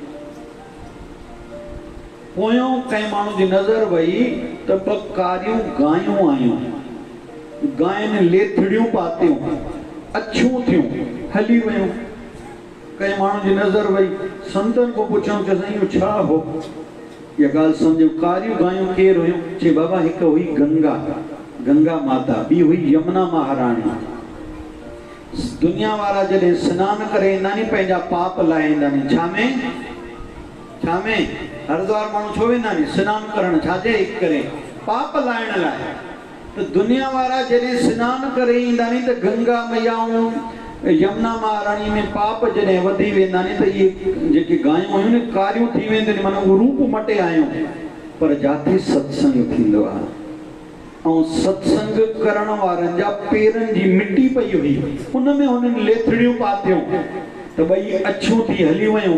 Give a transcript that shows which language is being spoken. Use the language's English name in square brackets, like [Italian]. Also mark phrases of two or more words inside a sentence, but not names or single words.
[Sindhi] पोयों कंहिं माण्हू जी नज़र वई त ॿ कारियूं गायूं आयूं, गांयुनि लेथड़ियूं पातियूं, अछूं थियूं, हली वियूं। कंहिं माण्हू जी नज़र वई, संतनि को पुछऊं कि साईं इहो छा हो? इहा ॻाल्हि सम्झो। कारियूं गायूं केरु हुयूं? चई बाबा हिकु हुई गंगा, गंगा माता, ॿी हुई यमुना महाराणी। दुनिया वारा जॾहिं सनानु करे ईंदा नी, पंहिंजा पाप लाहींदा नी। छा में हरिद्वार माण्हू छो वेंदा नी? सनानु करणु, छाजे करे? पाप लाहिण लाइ। तो दुनिया वारा जॾहिं सनानु करे ईंदा नी त गंगा मैयाऊं, यमुना महाराणी में पाप जॾहिं वधी वेंदा नी त इहे जेके गायूं हुयूं न कारियूं थी वेंदियूं आहिनि, माना उहो रूप मटे आयूं। पर जाते सत्संग थींदो आहे, ऐं सत्संग करण वारनि जा पेरनि जी मिटी पई हुई, उन में हुननि लेथड़ियूं पातियूं त ॿई अछूं थी हली वियूं।